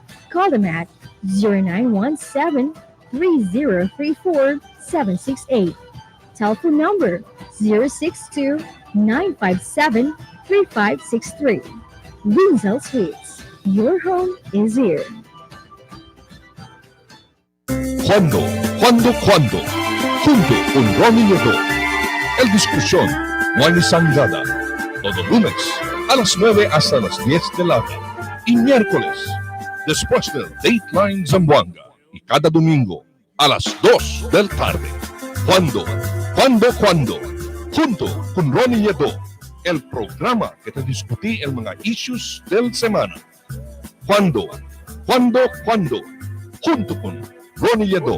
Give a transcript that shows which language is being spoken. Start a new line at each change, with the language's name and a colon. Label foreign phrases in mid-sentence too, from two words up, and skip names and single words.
English: Call them at 0917-3034-768. Telephone number 062-957-3563. Winzel Suites. Your home is here.
Chavacano: Cuando, junto con Ronnie Nieto. El discusión, no hay sangada. Todo lunes, a las 9 hasta las 10 de la noche. Y miércoles, después del Dateline Zamboanga. Y cada domingo, a las 2 del tarde. Cuando, junto con Ronnie Nieto. El programa que te discutí el mga issues del semana. Cuando, junto con Ronnie Nieto.